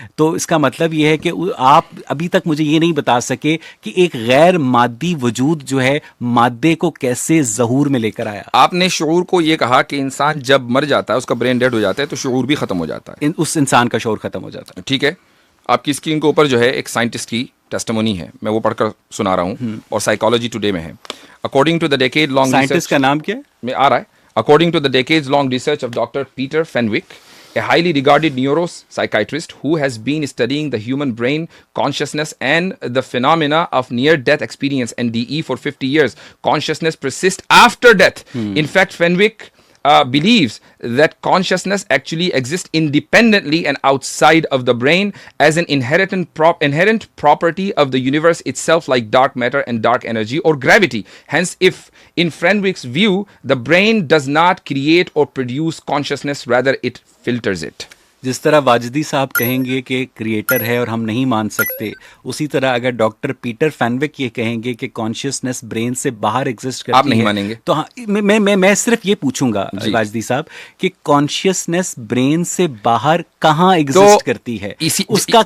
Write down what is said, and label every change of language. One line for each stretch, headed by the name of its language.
Urdu: تو اس کا مطلب یہ ہے کہ آپ ابھی تک مجھے یہ نہیں بتا سکے کہ ایک غیر مادی وجود جو ہے مادے کو کیسے ظہور میں لے کر آیا. آپ نے شعور کو یہ کہا کہ انسان جب مر جاتا ہے، اس کا برین ڈیڈ ہو جاتا ہے، تو شعور بھی ختم ہو جاتا ہے، اس انسان کا شعور ختم ہو جاتا ہے. ٹھیک ہے، آپ کی اسکرین کے اوپر جو ہے ایک سائنٹسٹ کی ٹیسٹمونی ہے، میں وہ پڑھ کر سنا رہا ہوں، اور سائیکالوجی ٹوڈے میں ہے.
English: according to the decade long
Urdu: scientist کا نام کیا ہے؟ میں آ رہا ہے.
English: According to the decades-long research of Dr. Peter Fenwick, a highly regarded neuropsychiatrist who has been studying the human brain, consciousness, and the phenomena of near-death experience (NDE) for 50 years, consciousness persists after death. In fact, Fenwick believes that consciousness actually exists independently and outside of the brain as an inherent property of the universe itself, like dark matter and dark energy or gravity. Hence, if in Fenwick's view, the brain does not create or produce consciousness, rather it filters it.
Urdu: جس طرح واجدی صاحب کہیں گے کہ creator ہے اور ہم نہیں مان سکتے، اسی طرح اگر ڈاکٹر پیٹر فینوک یہ کہیں گے کہ کانشیسنس برین سے باہر ایگزسٹ کرتی ہے، آپ نہیں مانیں گے. تو میں صرف یہ پوچھوں گا واجدی صاحب کہ کانشیسنس برین سے باہر کہاں ایگزسٹ کرتی ہے، اس کا